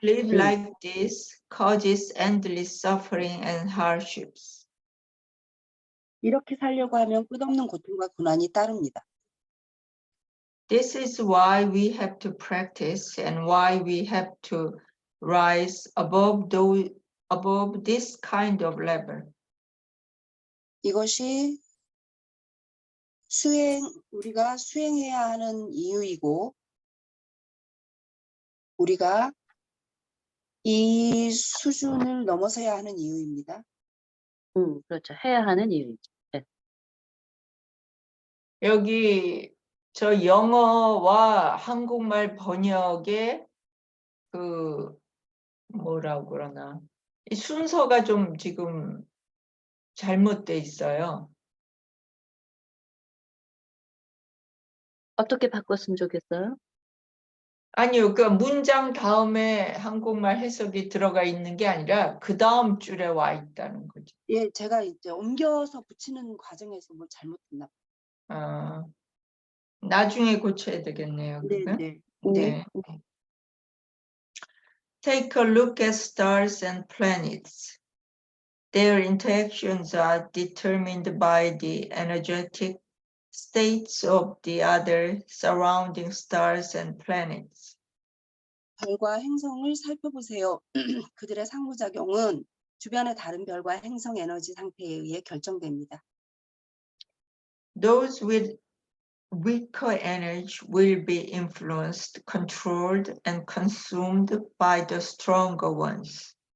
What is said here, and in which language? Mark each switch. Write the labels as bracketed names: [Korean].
[English] live like this causes endless suffering and hardships. [Korean] 이렇게 살려고 하면 끝없는 고통과 고난이 따릅니다. [English] This is why we have to practice and why we have to rise above this kind of level. [Korean] 이것이 우리가 수행해야 하는 이유이고, 우리가 이 수준을 넘어서야 하는 이유입니다. 그렇죠. 해야 하는 이유죠. 네. 여기 저 영어와 한국말 번역의 그 뭐라고 그러나 이 순서가 좀 지금 잘못돼 있어요. 어떻게 바꿨으면 좋겠어요? 아니요, 그 문장 다음에 한국말 해석이 들어가 있는 게 아니라 그 다음 줄에 와 있다는 거죠. 예, 제가 이제 옮겨서 붙이는 과정에서 뭘 잘못했나 아, 나중에 고쳐야 되겠네요. 네, 그건? 네. 네. [English] Take a look at stars and planets. Their interactions are determined by the energetic states of the other surrounding stars and planets. [Korean] 별과 행성을 살펴보세요. 그들의 상호작용은 주변의 다른 별과 행성 에너지 상태에 의해 결정됩니다. [English] Those with weaker energy will be influenced, controlled, and consumed by the stronger ones.